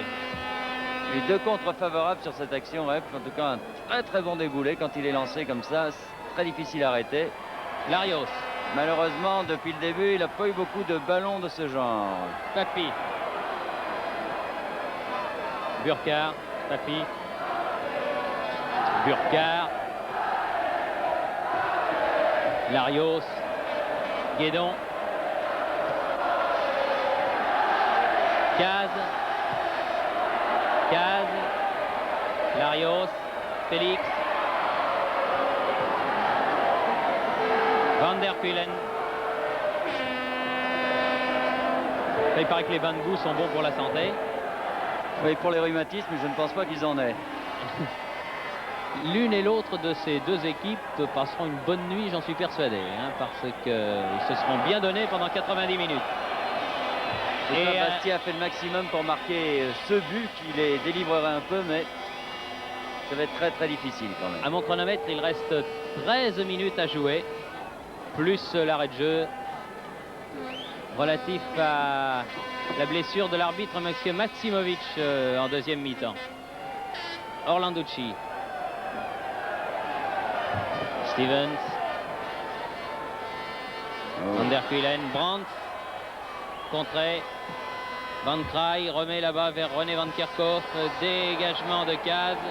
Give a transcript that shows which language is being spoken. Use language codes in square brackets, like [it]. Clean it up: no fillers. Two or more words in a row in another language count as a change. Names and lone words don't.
[fr] Il y a eu deux contres favorables sur cette action, Rep. En tout cas, un très très bon déboulé quand il est lancé comme ça. C'est très difficile à arrêter. Larios. Malheureusement, depuis le début, il n'a pas eu beaucoup de ballons de ce genre. Papy. Burkhardt. Papy. Burkhardt. Larios. Guédon. Caz. Larios. Félix. Van der Kulen. Il paraît que les bains de boue sont bons pour la santé. Oui, pour les rhumatismes, je ne pense pas qu'ils en aient. L'une et l'autre de ces deux équipes passeront une bonne nuit, j'en suis persuadé, hein, parce qu'ils se seront bien donnés pendant 90 minutes. Et Bastia a fait le maximum pour marquer ce but qui les délivrerait un peu, mais ça va être très très difficile quand même. À mon chronomètre, il reste 13 minutes à jouer, plus l'arrêt de jeu relatif à la blessure de l'arbitre M. Maksimovic en deuxième mi-temps. Orlanducci. Stevens. Van der Kulen. Brandt. Contré. Van Kraai remet là-bas vers René Van Kerkhoff. Dégagement de Caz.